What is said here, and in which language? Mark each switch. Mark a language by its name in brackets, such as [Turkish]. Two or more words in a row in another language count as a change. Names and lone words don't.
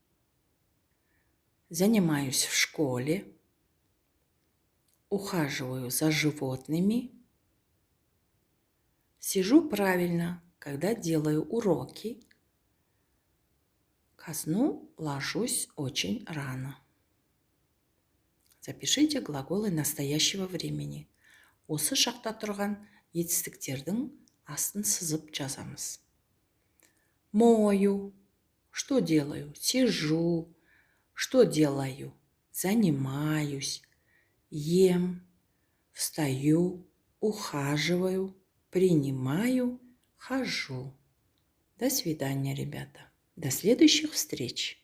[Russian] Занимаюсь в школе. Ухаживаю за животными. Сижу правильно, когда делаю уроки. Ко сну ложусь очень рано. Запишите глаголы настоящего времени. [Kazakh] Осы шақта тұрған етістіктердің астын сызып жазамыз. [Russian] Мою. Что делаю? Сижу. Что делаю? Занимаюсь. Ем. Встаю. Ухаживаю. Принимаю. Хожу. До свидания, ребята. До следующих встреч.